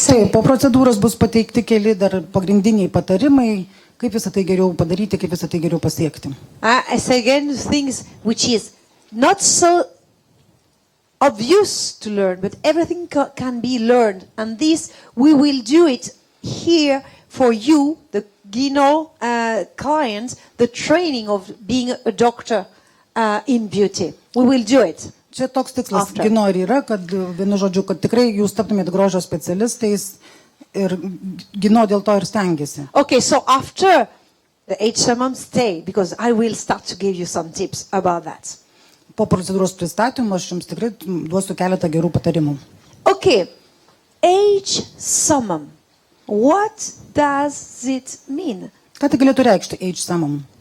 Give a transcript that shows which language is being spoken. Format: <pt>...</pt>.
<lt>Po procedūros bus pateikti keli dar pagrindiniai patarimai, kaip visą tai geriau padaryti, kaip visą tai geriau pasiekti.</lt> <en>As again, things which is not so obvious to learn, but everything can be learned. And this, we will do it here for you, the Gino clients, the training of being a doctor in beauty. We will do it.</en> <lt>Čia toks tikslas Gino ir yra, kad vienu žodžiu, kad tikrai jūs taptumėt grožio specialistais ir Gino dėl to ir stengiasi.</lt> <en>Okay, so after the AGE SUMMUM, stay, because I will start to give you some tips about that.</en> <lt>Po procedūros pristatymo aš jums tikrai duosiu keletą gerų patarimų.</lt> <en>Okay, AGE SUMMUM. What does it mean?</en> <lt>Ką tai galėtų reikšti AGE SUMMUM?</lt>